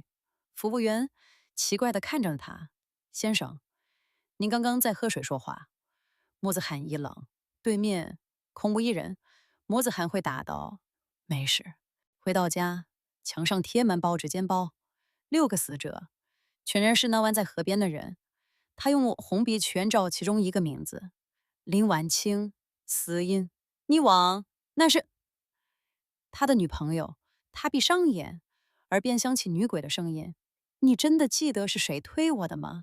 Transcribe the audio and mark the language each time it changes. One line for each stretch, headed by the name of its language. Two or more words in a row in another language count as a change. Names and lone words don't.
Chinese: 服務員奇怪地看着他：“先生，您剛剛在喝水說話。” 莫子涵一愣，對面空無一人。莫子涵會答道：“沒事。”回到家，牆上貼滿報紙尖報，6個死者，全然是那晚在河邊的人。他用紅筆圈照其中一個名字：林婉清，死因溺亡。那是他的女朋友。他閉上眼，耳邊響起女鬼的聲音：“你真的記得是誰推我的嗎？”